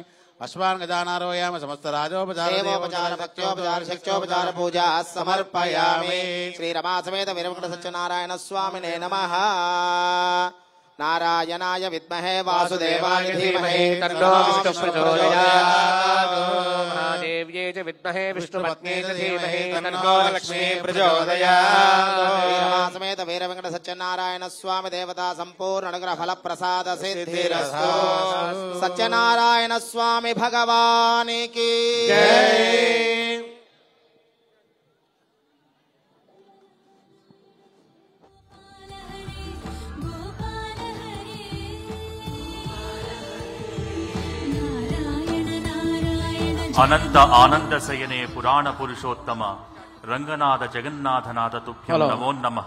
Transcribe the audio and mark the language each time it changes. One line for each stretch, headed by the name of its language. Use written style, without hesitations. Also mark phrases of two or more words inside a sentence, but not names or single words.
Sanskrit: అశ్వాన్ గజానారోయామి. సమస్త రాజోపచార భక్త్యోపచార శక్త్యోపచార పూజా సమర్పయామి. శ్రీ రమా సమేత వీరవెంకట సత్యనారాయణ స్వామినే నమః. నారాయణాయ విద్మహే వాసుదేవాయ ధీమహి తన్నో విష్ణు ప్రచోదయాత్. महादेव्यै च विद्महे विष्णुपत्न्यै च धीमहि तन्नो लक्ष्मी प्रचोदयात्। समेत वीर वेंकट सत्यनारायण स्वामी देवता संपूर्ण अनुग्रह फल प्रसाद सिद्धिरस्तु।
Hindi: सत्यनारायण स्वामी भगवान की जय।
Sanskrit: అనంత ఆనంద శయనే పురాణ పురుషోత్తమ రంగనాథ జగన్నాథనాథ తుభ్యం నమో నమః.